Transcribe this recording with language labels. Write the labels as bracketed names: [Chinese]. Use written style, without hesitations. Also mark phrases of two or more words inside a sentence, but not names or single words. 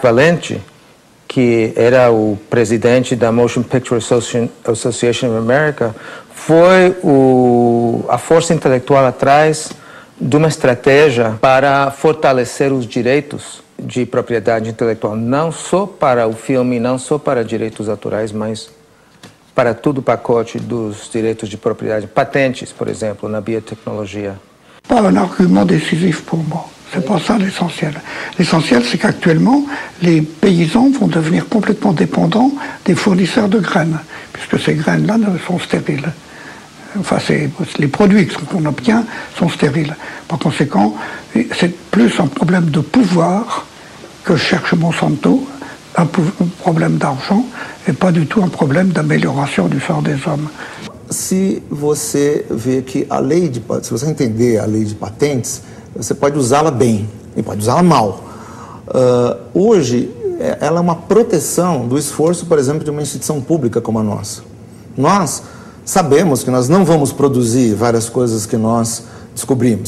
[Portuguese] Valenti, que era o presidente da Motion Picture Association of America, foi a força intelectual atrás de uma estratégia para fortalecer os direitos de propriedade intelectual, não só para o filme, não só para direitos autorais, mas para todo o pacote dos direitos de propriedade, patentes, por exemplo, na biotecnologia. [French] Pas un argument décisif pour moi. C'est pas ça l'essentiel. L'essentiel, c'est qu'actuellement, les paysans vont devenir complètement dépendants des fournisseurs de graines, puisque ces graines-là sont stériles. Enfin, les produits qu'on obtient sont stériles. Par conséquent, c'est plus un problème de pouvoir que cherche Monsanto, un problème d'argent, et pas du tout un problème d'amélioration du sort des hommes. [Portuguese] Se você vê que se você entender a lei de patentes, você pode usá-la bem e pode usá-la mal. Hoje, ela é uma proteção do esforço, por exemplo, de uma instituição pública como a nossa. Nós sabemos que nós não vamos produzir várias coisas que nós descobrimos.